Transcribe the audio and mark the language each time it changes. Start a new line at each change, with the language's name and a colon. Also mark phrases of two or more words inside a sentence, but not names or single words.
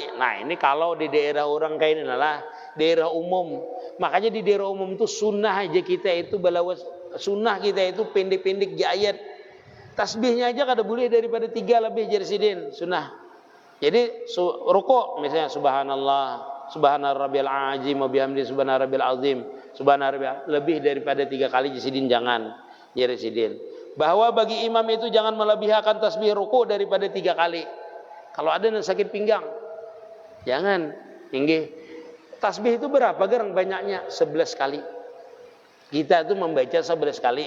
Banjar: Nah, ini kalau di daerah orang kayak ini lah, daerah umum. Makanya di daerah umum itu sunnah aja kita itu balawas. Sunnah kita itu pendek-pendek di ayat. Tasbihnya aja kada boleh daripada 3 lebih jasidin sunnah. Jadi ruku misalnya
Arabic: سبحان الله سبحان ربي العظيم وبحمده سبحان ربي العظيم سبحان ربي azim, subhana rabbil
Banjar: lebih daripada 3 kali jasidin jangan jasidin. Bahwa bagi imam itu jangan melebihi akan tasbih ruku daripada 3 kali. Kalau ada yang sakit pinggang, jangan. Inggih. Tasbih itu berapa gerang banyaknya? 11 kali. Kita itu membaca 11 kali.